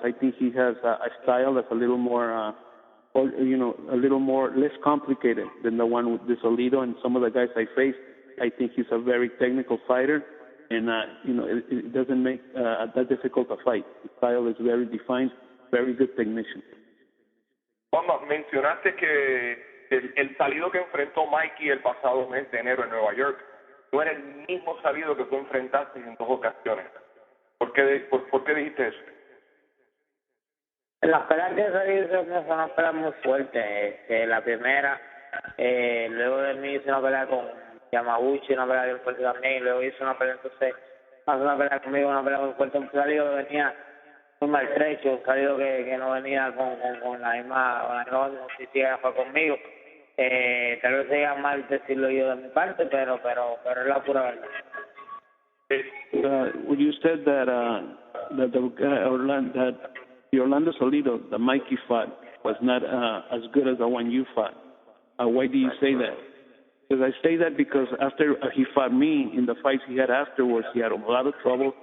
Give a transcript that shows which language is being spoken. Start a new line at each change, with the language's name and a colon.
English: I think he has a style that's a little more, a little more less complicated than the one with Salido and some of the guys I faced. I think he's a very technical fighter, and it doesn't make that difficult a fight. His style is very defined, very good technician.
Spanish: Juanma, mencionaste que el Salido que enfrentó Mikey el pasado mes de enero en Nueva York no era el mismo Salido que tú enfrentaste en dos ocasiones. ¿Por qué dijiste eso? Las peleas que salí son unas peleas muy fuertes. La primera, luego de mí hice una pelea con Yamaguchi, una pelea bien fuerte también, y luego hice una pelea, entonces hace una pelea conmigo, una pelea muy fuerte. Un Salido que venía muy maltrecho, un Salido que no venía con la misma consistencia que fue conmigo. Tal vez sea mal decirlo yo de mi parte, pero es la pura verdad.
English: You said that the Orlando Salido, the Mikey fought, was not as good as the one you fought. Why do you say that? Because I say that because after he fought me, in the fights he had afterwards, he had a lot of trouble.